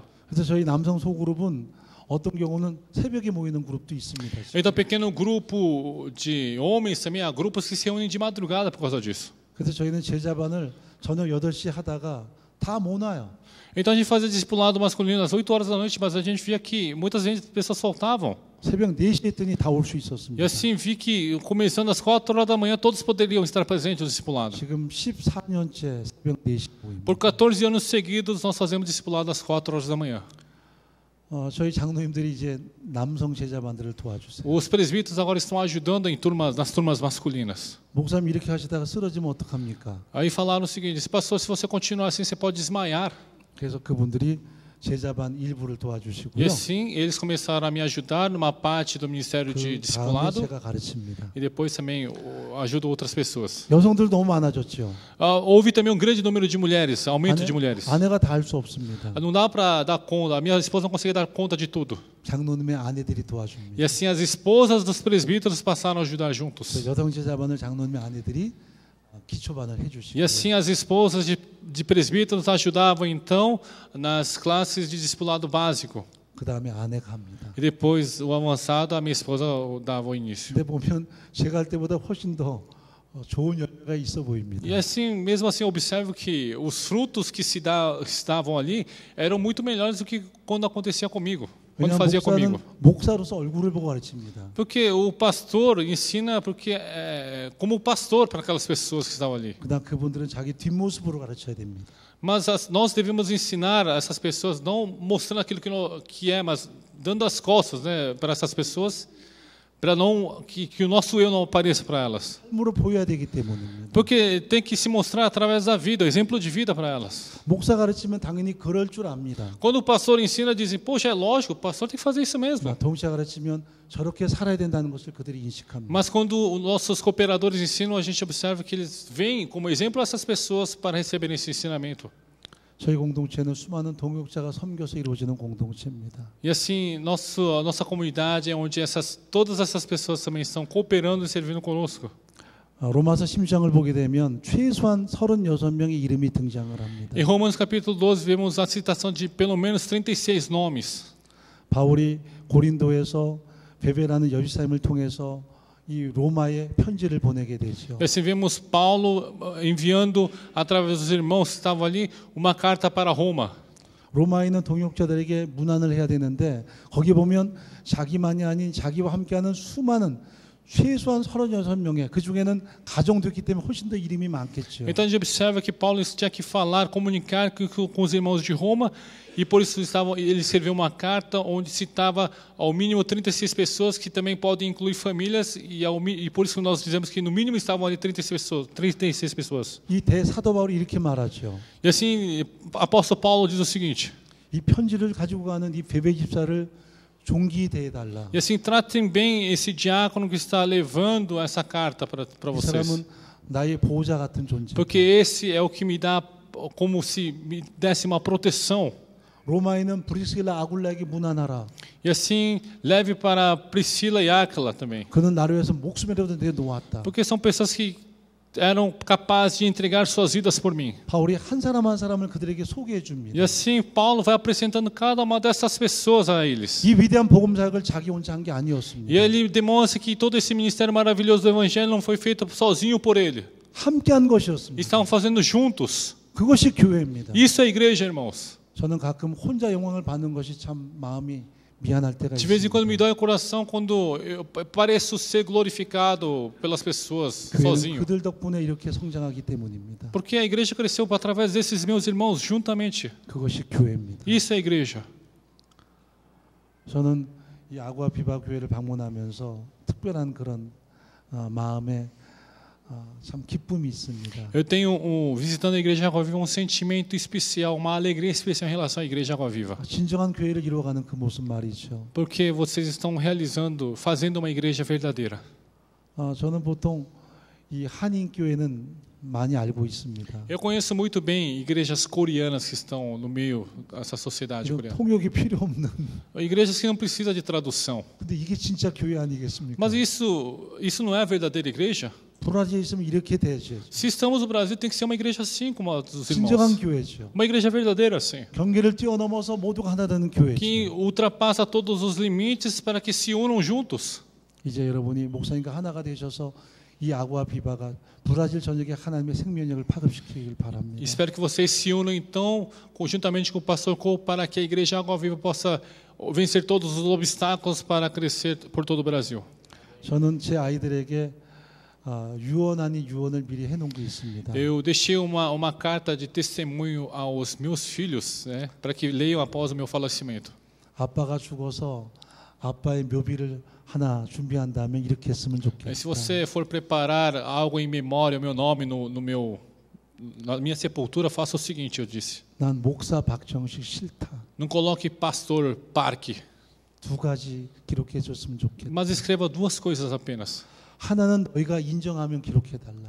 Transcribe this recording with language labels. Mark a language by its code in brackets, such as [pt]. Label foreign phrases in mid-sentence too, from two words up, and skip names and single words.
[ko] 그래서 저희 남성 소그룹은 어떤 경우는 새벽에 모이는 그룹도 있습니다. [pt] Então, pequeno grupo de homens também há grupos que se reúnem de madrugada por causa disso. [ko] 그래서 저희는 제자반을 저녁 8시 하다가 다 못 와요. [pt] Então a gente fazia discipulado masculino às 8 horas da noite, mas a gente via que muitas vezes as pessoas faltavam. [ko] 새벽 4시에 했더니 다 올 수 [pt] E [ko] 있었습니다. [pt] assim vi que começando às 4 horas da manhã todos poderiam estar presentes no discipulado. [ko] 지금 14년째 새벽 4시 모입니다. [pt] Por 14 anos seguidos nós fazemos discipulado às 4 horas da manhã. [ko] 저희 장로님들이 이제 남성 제자반들을 도와주세요. [pt] Os presbíteros agora estão ajudando nas turmas masculinas. [ko] 목사님 이렇게 하시다가 쓰러지면 어떡합니까? [pt] Aí falaram o seguinte: pastor, se você continuar assim, você pode desmaiar. [ko] 그래서 그분들이 제자반 일부를 [pt] E [ko] 도와주시고요. [pt] assim eles começaram a me ajudar numa parte do ministério de [ko] 그 다음에 [pt] discipulado [ko] 제가 가르칩니다. [pt] e depois também ajudo outras pessoas. [ko] 여성들 너무 많아졌죠. [pt] Houve também um grande número de mulheres, aumento de mulheres. [ko] 아내가 다 할 수 없습니다. [pt] Não dá para dar conta, a minha esposa não consegue dar conta de tudo. [ko] 장로님의 아내들이 도와줍니다. [pt] E assim as esposas dos presbíteros passaram a ajudar juntos. [ko] 그래서 여성 제자반을 장로님의 아내들이 기초반을 해주시고 [pt] E assim as esposas de presbíteros ajudavam então nas classes de discipulado básico. [ko] 그 다음에 아내가 합니다. [pt] E depois o avançado a minha esposa dava o início. [ko] 근데 보면 제가 할 때보다 훨씬 더 좋은 열매가 있어 보입니다. [pt] E assim, mesmo assim, observo que os frutos que estavam ali eram muito melhores do que quando acontecia comigo, quando [ko] 왜냐하면 [pt] fazia [ko] 목사는 [pt] comigo. [ko] 목사로서 얼굴을 보고 가르칩니다. [pt] Porque o pastor ensina como pastor para aquelas pessoas que estavam ali. [ko] 그다음 그분들은 자기 뒷모습으로 가르쳐야 됩니다. [pt] Mas nós devemos ensinar essas pessoas, não mostrando aquilo que é, mas dando as costas, né, para essas pessoas, para não que o nosso eu não apareça para elas. [ko] 삶으로 보여야 되기 때문입니다. [pt] Porque tem que se mostrar através da vida, exemplo de vida para elas. [ko] 목사 가르치면 당연히 그럴 줄 압니다. [pt] Quando o pastor ensina, dizem, poxa, é lógico, o pastor tem que fazer isso mesmo. [ko] 동시에 가르치면 저렇게 살아야 된다는 것을 그들이 인식합니다. [pt] Mas quando os nossos cooperadores ensinam, a gente observa que eles veem como exemplo essas pessoas para receberem esse ensinamento. [ko] 저희 공동체는 수많은 동역자가 섬겨서 이루어지는 공동체입니다. [pt] E assim, a nossa comunidade é onde todas essas pessoas também estão cooperando e servindo conosco. [ko] 로마서 10장을 보게 되면 최소한 36명의 이름이 등장을 합니다. [pt] Em Romanos capítulo 12 vemos a citação de pelo menos 36 nomes. [ko] 바울이 고린도에서 베베라는 여집사님을 통해서 이 로마에 편지를 보내게 되죠. [pt] E assim vemos Paulo enviando através dos irmãos que estavam ali uma carta para Roma. [ko] 로마에 있는 동역자들에게 문안을 해야 되는데 거기 보면 자기만이 아닌 자기와 함께하는 수많은 최소한 36명의 그 중에는 가정도 있기 때문에 훨씬 더 이름이 많겠죠. [pt] Então a gente observa que Paulo tinha que falar, comunicar com os irmãos de Roma, e por isso ele escreveu uma carta onde citava ao mínimo 36 pessoas, que também podem incluir famílias, e por isso nós dizemos que no mínimo estavam ali 36 pessoas. [ko] 이 대사도 바울이 이렇게 말하죠. [pt] E assim, apóstolo Paulo diz o seguinte: [ko] 이 편지를 가지고 가는 이 베베 집사를 종기 대해달라. [pt] E assim, tratem bem esse diácono que está levando essa carta para [ko] 이 [pt] vocês. [ko] 사람은 나의 보호자 같은 존재. [pt] Porque esse é o que me dá, como se me desse uma proteção. [ko] 로마에 있는 브리스길라 아굴라에게 문안하라. [pt] E assim, leve para Priscila e Áquila também. [ko] 그는 나를 위해서 목숨이라도 내놓았다. [pt] Porque são pessoas que eram capazes de entregar suas vidas por mim. [ko] 바울이 한 사람 한 사람을 그들에게 소개해 줍니다. [pt] E assim, Paulo vai apresentando cada uma dessas pessoas a eles. [ko] 이 위대한 복음 사역을 자기 혼자 한 게 아니었습니다. [pt] E ele demonstra que todo esse ministério maravilhoso do Evangelho não foi feito sozinho por ele. [ko] 함께한 것이었습니다. [pt] Estavam fazendo juntos. [ko] 그것이 교회입니다. [pt] Isso é igreja, irmãos. [ko] 저는 가끔 혼자 영광을 받는 것이 참 마음이 미안할 때가 [pt] De vez em quando [ko] 있습니다. [pt] me dói o coração quando eu pareço ser glorificado pelas pessoas [ko] 교회는 [pt] sozinho. [ko] 그들 덕분에 이렇게 성장하기 때문입니다. [pt] Porque a igreja cresceu através desses meus irmãos juntamente. [ko] 그것이 교회입니다. [pt] Isso é igreja. [ko] 저는 이 아구아 비바 교회를 방문하면서 특별한 그런 마음에 참 기쁨이 있습니다. [pt] Eu tenho, visitando a igreja Água Viva, um sentimento especial, uma alegria especial em relação à igreja Água Viva. [ko] 진정한 교회를 이루어가는 그 모습 말이죠. [pt] Porque vocês estão fazendo uma igreja verdadeira. [ko] 저는 보통 이 한인 교회는 많이 알고 있습니다. [pt] Eu conheço muito bem igrejas coreanas que estão no meio dessa sociedade [ko] 이런 [pt] coreana. [ko] 통역이 필요 없는. [pt] Igrejas que não precisam de tradução. [ko] 근데 이게 진짜 교회 아니겠습니까? [pt] Mas isso não é a verdadeira igreja? [ko] 브라질에 있으면 이렇게 되죠. [pt] Se estamos no Brasil, tem que ser uma igreja assim, como a dos [ko] 진정한 [pt] irmãos. [ko] 교회죠. [pt] Uma igreja verdadeira assim. [ko] 경계를 뛰어넘어서 모두가 하나 되는 교회죠. [pt] Que ultrapassa todos os limites para que se unam juntos. [ko] 이제 여러분이 목사님과 하나가 되셔서 이 아구아 비바가 브라질 전역에 하나님의 생명력을 파급시키길 바랍니다. [pt] Espero que vocês se unam então, conjuntamente com o pastor Cole, para que a igreja Água Viva possa vencer todos os obstáculos para crescer por todo o Brasil. [ko] 저는 제 아이들에게 유언 아닌 유언을 미리 해놓은 게 있습니다. [pt] Eu deixei uma carta de testemunho aos meus filhos, né, para que leiam após o meu falecimento. [ko] 아빠가 죽어서 아빠의 묘비를 하나 준비한다면 이렇게 했으면 좋겠다. [pt] Se você for preparar algo em memória, o meu nome na minha sepultura, faça o seguinte, eu disse. [ko] 난 목사 박정식 싫다. [pt] Não coloque pastor Parque, [ko] 두 가지 기록해 줬으면 좋겠다. [pt] mas escreva duas coisas apenas. [ko] 하나는 너희가 인정하면 기록해 달라.